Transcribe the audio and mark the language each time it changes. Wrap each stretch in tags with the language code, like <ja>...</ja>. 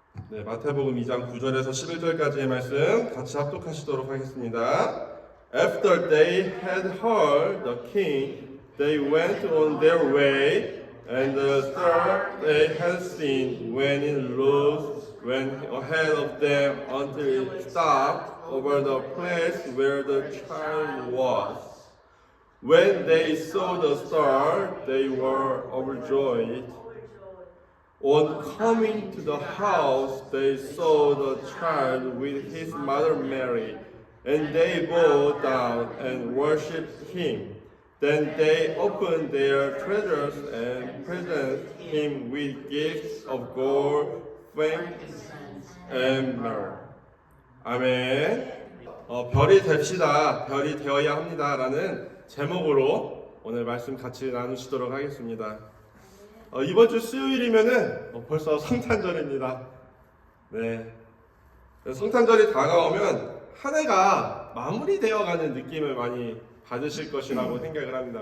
<ko>네, 마태복음 2장 9절에서 11절까지의 말씀 같이 합독하시도록 하겠습니다.</ko> <en>After they had heard the king, they went on their way, and the star they had seen when it rose went ahead of them until it stopped over the place where the child was. When they saw the star, they were overjoyed. On coming to the house, they saw the child with his mother Mary, and they bowed down and worshipped him. Then they opened their treasures and presented him with gifts of gold, frankincense, and myrrh.</en> <ko>아멘. 별이 됩시다. 별이 되어야 합니다라는 제목으로 오늘 말씀 같이 나누시도록 하겠습니다. 이번 주 수요일이면은 벌써 성탄절입니다. 네. 성탄절이 다가오면 한 해가 마무리되어가는 느낌을 많이 받으실 것이라고 생각을 합니다.</ko>